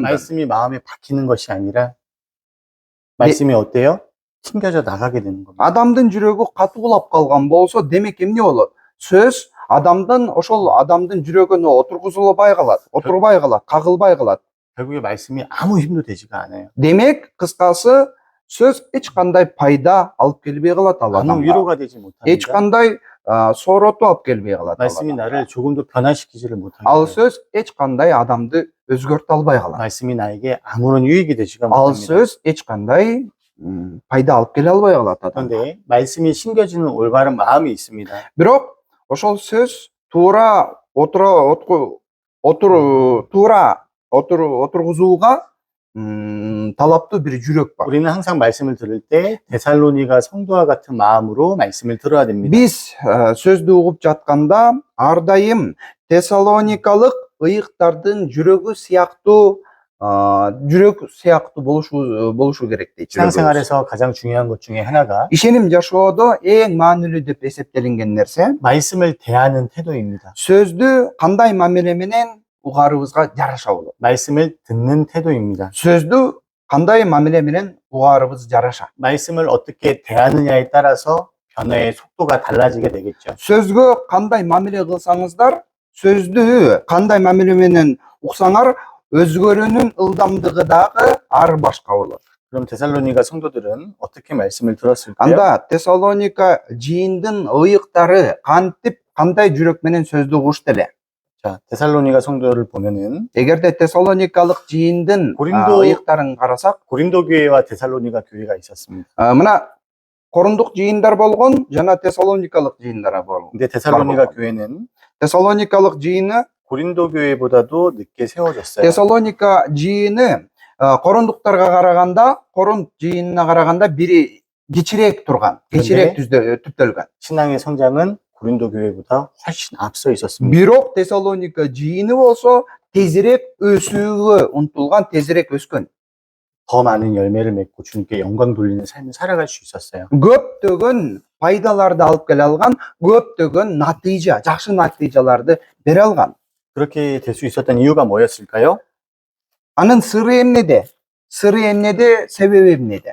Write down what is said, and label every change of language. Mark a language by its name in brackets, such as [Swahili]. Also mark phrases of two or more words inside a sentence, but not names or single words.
[Korean] 말씀이 마음에 박히는 것이 아니라 말씀이 어때요? 튕겨져 나가게 되는 겁니다. [Kyrgyz] адамдын жүрөгү катуулап калган болсо, демек эмне болот? сөз адамдын, ошол адамдын жүрөгүнө отургузулбай калат, отурбай калат, кагылбай калат. [Korean] 결국에 말씀이 아무 힘도 되지가 않아요. [Kyrgyz] демек, кыскасы, сөз эч кандай пайда алып келбей калат ал [Korean] 아무 [Kyrgyz] адамга. [Korean] 위로가 되지 [Kyrgyz] эч [Korean] 못합니다. [Kyrgyz] кандай соороту алып келбей калат ал [Korean] 말씀이 [Kyrgyz] адамга. [Korean] 나를 조금도 변화시키지를 못하게 [Kyrgyz] ал [Korean] 돼요. [Kyrgyz] сөз эч кандай адамды өзгөртө албай калат. [Korean] 말씀이 나에게 아무런 유익이 되지가 [Kyrgyz] ал [Korean] 못합니다. [Kyrgyz] сөз эч кандай пайда алып келе албай калат адамга. [Korean] 그런데 말씀이 심겨지는 올바른 마음이 있습니다. [Kyrgyz] бирок ошол сөз туура отургузууга талаптуу бир жүрөк бар. [Korean] 우리는 항상 말씀을 들을 때 데살로니가 성도와 같은 마음으로 말씀을 들어야 됩니다. [Kyrgyz] биз сөздү угуп жатканда ар дайым тессалоникалык ыйыктардын жүрөгү сыяктуу болушу керек дейт. [Korean] 신앙생활에서 가장 중요한 것 중에 하나가 [Kyrgyz] ишеним жашоодо эң маанилүү деп эсептелинген нерсе [Korean] 말씀을 대하는 태도입니다. [Kyrgyz] сөздү кандай мамиле менен угарыбызга жараша болот. [Korean] 말씀을 듣는 태도입니다. [Kyrgyz] сөздү кандай мамиле менен угарыбыз жараша. [Korean] 말씀을 어떻게 대하느냐에 따라서 변화의 속도가 달라지게 되겠죠. [Kyrgyz] сөзгө кандай мамиле кылсаңыздар, сөздү кандай мамиле менен уксаңар, өзгөрүүнүн ылдамдыгы дагы ар башка болот. [Korean] 그럼 데살로니가 성도들은 어떻게 말씀을 들었을까요? [Kyrgyz] анда Тессалоника жийиндин ыйыктары кантип, кандай жүрөк менен сөздү угушту эле? [Korean] 자, 데살로니가 성도를 보면은 [Kyrgyz] эгерде Тессалоникалык жийиндин [Korean] 고린도- [Kyrgyz] ыйыктарын карасак, [Korean] 고린도 교회와 데살로니가 교회가 있었습니다. [Kyrgyz] мына корундук жыйындар болгон жана Тессалоникалык жыйындар болгон. [Korean] 근데 데살로니가 바로. 교회는 [Kyrgyz] Тессалоникалык жыйыны, [Korean] 고린도 교회보다도 늦게 세워졌어요. [Kyrgyz] Тессалоника жыйыны корундуктарга караганда, корунт жыйынына караганда бири кичирээк турган, кичирээк түптөлгөн. [Korean] 신앙의 성장은 고린도 교회보다 훨씬 앞서 있었습니다. [Kyrgyz] бирок Тессалоника жыйыны болсо тезирээк өсүүгө умтулган, тезирээк өскөн. [Korean] 더 많은 열매를 맺고 주님께 영광 돌리는 삶을 살아갈 수 있었어요. [Kyrgyz] көптөгөн пайдаларды алып келе алган, көптөгөн натыйжа, жакшы натыйжаларды бере алган. [Korean] 그렇게 될 수 있었던 이유가 뭐였을까요? [Kyrgyz] анын сыры эмнеде? себеби эмнеде?